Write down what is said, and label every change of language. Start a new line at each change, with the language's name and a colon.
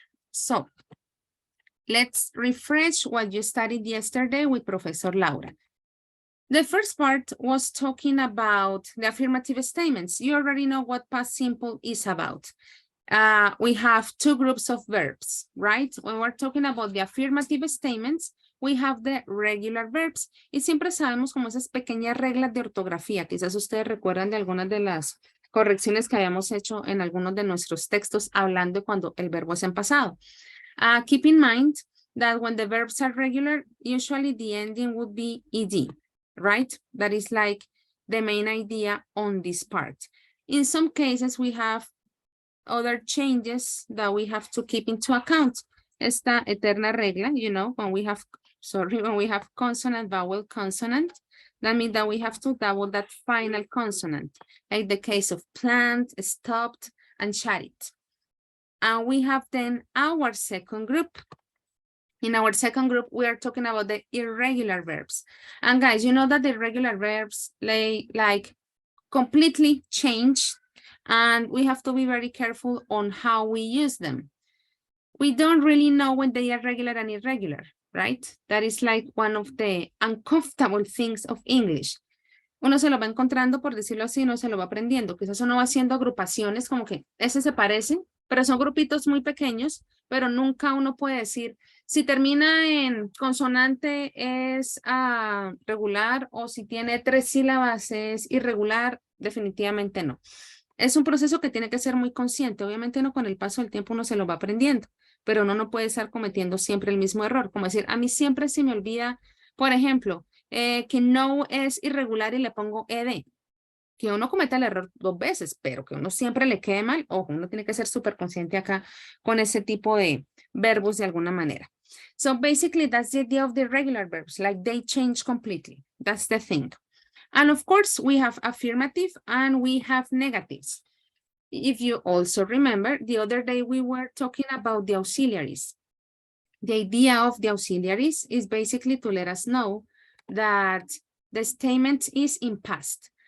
English: So, let's refresh what you studied yesterday with Professor Laura. The first part was talking about the affirmative statements. You already know what past simple is about. We have two groups of verbs, right? When we're talking about the affirmative statements, we have the regular verbs.
Spanish: Y siempre sabemos como esas pequeñas reglas de ortografía. Quizás ustedes recuerdan de algunas de las correcciones que habíamos hecho en algunos de nuestros textos hablando de cuando el verbo es en pasado.
English: Keep in mind that when the verbs are regular, usually the ending would be ed, right? That is like the main idea on this part. In some cases, we have other changes that we have to keep into account.
Spanish: Esta eterna regla,
English: you know, when we have consonant, vowel, consonant, that means that we have to double that final consonant, like the case of plant, stopped, and chatted. And we have then our second group. In our second group, we are talking about the irregular verbs. And guys, you know that the irregular verbs like completely change, and we have to be very careful on how we use them. We don't really know when they are regular and irregular, right? That is like one of the uncomfortable things of English.
Spanish: Uno se lo va encontrando, por decirlo así, uno se lo va aprendiendo. Quizás uno va haciendo agrupaciones como que ese se parece, pero son grupitos muy pequeños, pero nunca uno puede decir si termina en consonante es regular o si tiene 3 sílabas es irregular, definitivamente no. Es un proceso que tiene que ser muy consciente. Obviamente uno con el paso del tiempo uno se lo va aprendiendo, pero uno no puede estar cometiendo siempre el mismo error. Como decir, a mí siempre se me olvida, por ejemplo, que no es irregular y le pongo ed. Que uno cometa el error 2 veces, pero que uno siempre le quede mal. Ojo, uno tiene que ser súper consciente acá con ese tipo de verbos de alguna manera.
English: So basically, that's the idea of the regular verbs, like they change completely. That's the thing. And of course, we have affirmative and we have negatives. If you also remember, the other day we were talking about the auxiliaries. The idea of the auxiliaries is basically to let us know that the statement is in past.